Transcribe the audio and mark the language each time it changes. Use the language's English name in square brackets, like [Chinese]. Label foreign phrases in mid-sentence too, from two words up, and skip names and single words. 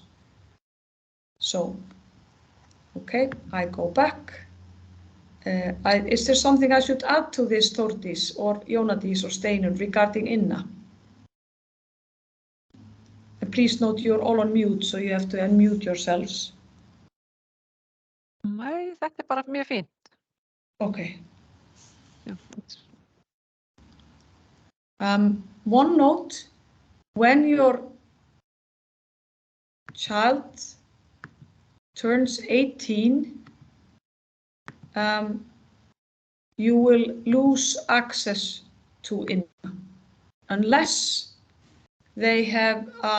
[English] So, okay, I go back. Is there something I should add to this, Þórdís or Jónadís or Steinunn, regarding Inna? And please note you're all on mute, so you have to unmute yourselves. [Icelandic] Nei, þetta bara mjög fínt. Okay. Já. [English] One note, when your child turns 18, you will lose access to Inna unless they have